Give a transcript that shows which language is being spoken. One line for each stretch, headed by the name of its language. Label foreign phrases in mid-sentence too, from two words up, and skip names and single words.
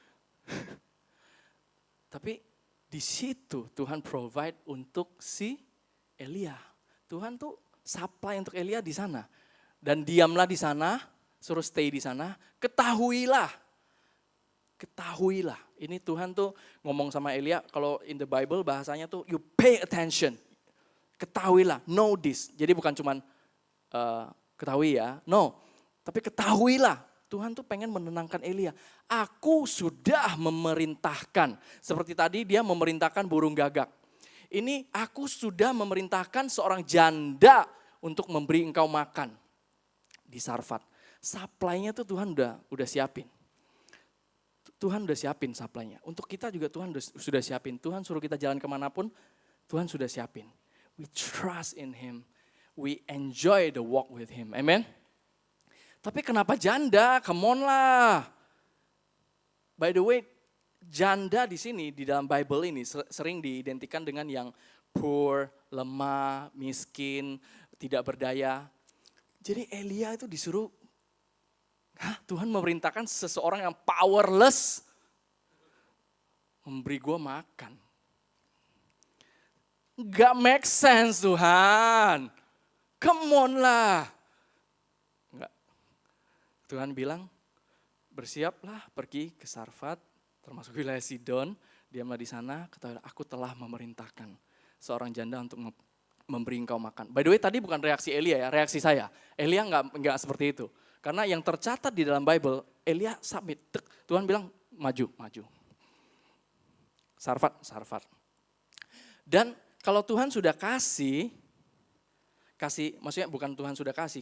Indonesian: Tapi di situ Tuhan provide untuk si Elia. Tuhan tuh supply untuk Elia di sana. Dan diamlah di sana, suruh stay di sana, ketahuilah. Ini Tuhan tuh ngomong sama Elia, kalau
English: in the Bible
Indonesian: bahasanya tuh
English: you pay attention.
Indonesian: Ketahuilah,
English: know this.
Indonesian: Jadi bukan cuman ketahui ya, no. Tapi ketahuilah, Tuhan tuh pengen menenangkan Elia. Aku sudah memerintahkan. Seperti tadi dia memerintahkan burung gagak. Ini aku sudah memerintahkan seorang janda untuk memberi engkau makan di Sarfat. Supply-nya tuh Tuhan udah siapin. Tuhan udah siapin supply-nya. Untuk kita juga Tuhan sudah siapin. Tuhan suruh kita jalan kemanapun, Tuhan sudah siapin.
English: We trust in Him. We enjoy the walk with Him.
Indonesian: Amen. Tapi kenapa janda?
English: Come on lah. By the way,
Indonesian: janda di sini di dalam Bible ini sering diidentikan dengan yang poor, lemah, miskin, tidak berdaya. Jadi Elia itu disuruh, Tuhan memerintahkan seseorang yang powerless memberi gue makan. Gak
English: make sense
Indonesian: Tuhan.
English: Come on lah.
Indonesian: Enggak. Tuhan bilang, bersiaplah pergi ke Sarfat, termasuk wilayah Sidon, diamlah di sana, ketahuilah aku telah memerintahkan seorang janda untuk memberi engkau makan.
English: By the way
Indonesian: tadi bukan reaksi Elia ya, reaksi saya. Elia enggak seperti itu. Karena yang tercatat di dalam Bible, Elia submit. Tuhan bilang maju. Sarfat. Dan kalau Tuhan sudah kasih, maksudnya bukan Tuhan sudah kasih.